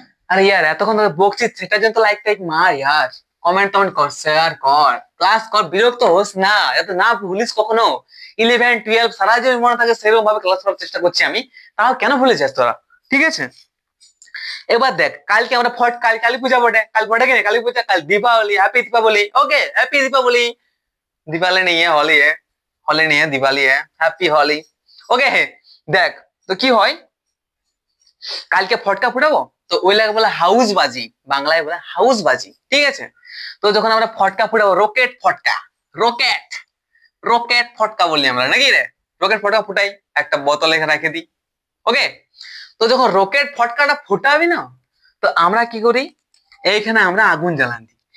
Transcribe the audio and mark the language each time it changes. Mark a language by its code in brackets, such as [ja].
[bn] আরে ইয়ার এতক্ষণ ধরে বকছি, সেটার জন্য তো লাইক মার ইয়ার, কমেন্ট কর, শেয়ার কর, ক্লাস কর, বিরক্ত হোস না, এত না ভুলিস কখনো। 11-12 সারা জীবন মনে থাকে সেরকম ভাবে ক্লাস করার চেষ্টা করছি আমি, তাও কেন ভুলে যাস তোরা? ঠিক আছে, এবার দেখ, কালকে আমরা কালী পূজা বটে, কাল বটে কি কালী পূজা, কাল দীপাবলি, হ্যাপি দীপাবলি, ওকে, হ্যাপি দীপাবলি। [hi] दिवाली नहीं है, होली है, होली नहीं है, दिवाली है, हैप्पी होली, ওকে। [bn] দেখ, তো কি হয়, কালকে ফটকা ফুটাবো, তো ওই লাগে বলে হাউস বাজি, বাংলায় বলে হাউস বাজি, ঠিক আছে। তো যখন আমরা ফটকা ফুটাবো, রকেট ফটকা, রকেট রকেট ফটকা বলি আমরা, নাকি রে? রকেট ফটকা ফুটাই, একটা বোতলে রেখে দিই, ওকে। তো যখন রকেট ফটকাটা ফুটাবি না, তো আমরা কি করি, এইখানে আমরা আগুন জ্বালান দিই।